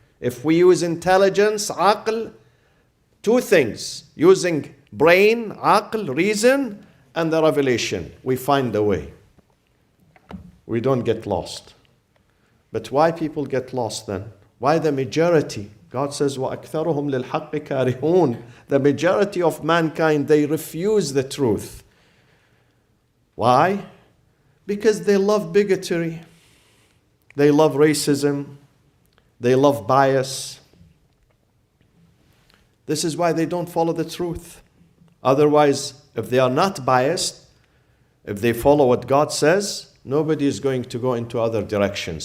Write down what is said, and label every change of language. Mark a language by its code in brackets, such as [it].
[en] If we use intelligence, aql, two things, using brain, aql, reason, and the revelation, we find the way. We don't get lost. But why people get lost then? Why the majority? God says, [ar] وَأَكْثَرُهُمْ لِلْحَقِّ كَارِهُونَ. [en] The majority of mankind, they refuse the truth. Why? Because they love bigotry. They love racism. They love bias. This is why they don't follow the truth. Otherwise, if they are not biased, if they follow what God says, nobody is going to go into other directions.